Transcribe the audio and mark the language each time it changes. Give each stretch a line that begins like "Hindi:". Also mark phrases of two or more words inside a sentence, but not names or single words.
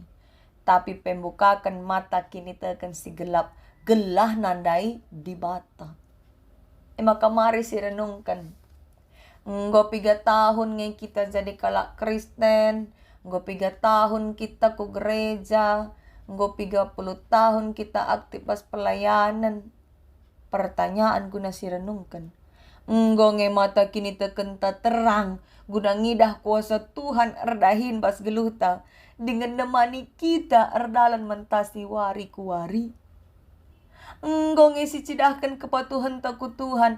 Batak Karo: Tapi pembukakan mata kini tekan si gelap. Gelah nandai di bata. Maka mari si renungkan. Nggo 3 tahun ngay kita jadi kalak Kristen. Nggo 3 tahun kita ku gereja. Nggo 30 tahun kita aktif pas pelayanan. Pertanyaan guna si renungkan. Nggo nge mata kini tekenta terang. Guna ngidah kuasa Tuhan erdahin bas geluta. Dengan nemani kita erdalan mentasi wari kuwari. Nggo nge si cidahkan kepatuhan taku Tuhan.